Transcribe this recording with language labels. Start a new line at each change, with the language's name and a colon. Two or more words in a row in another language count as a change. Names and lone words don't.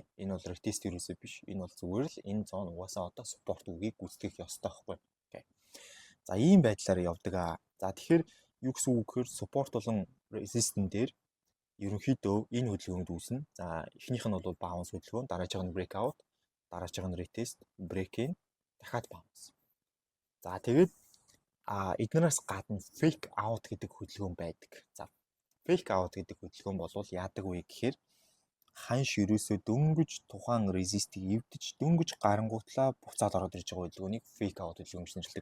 Mongolian: Энэ бол retest ерөөсөө биш. Энэ бол зүгээр л энэ зон угаасаа одоо support үүргийг гүйцэтгэх ёстой байхгүй. Окей. За ийм байдлаар явдаг аа. За тэгэхээр юу гэсэн үг гэхээр support болон resistance дээр ерөнхийдөө энэ хөдөлгөөнд үүснэ. За эхнийх нь бол bounce хөдөлгөөн, дараачих нь breakout, дараачих нь
English: retest, break-in,
Mongolian: дахиад bounce. За тэгээд эднээс гадна
English: fake out
Mongolian: гэдэг хөдөлгөөн байдаг. За
English: fake out
Mongolian: гэдэг хөдөлгөөн бол яадаг вэ гэхээр ханш ерөөсөө дөнгөж тухайн resist-ийг эвдэж дөнгөж гарангуутлаа буцаад ороод ирж байгаа хөдөлгөөнийг
English: fake out
Mongolian: хөдөлгөөн гэж нэрлэдэг.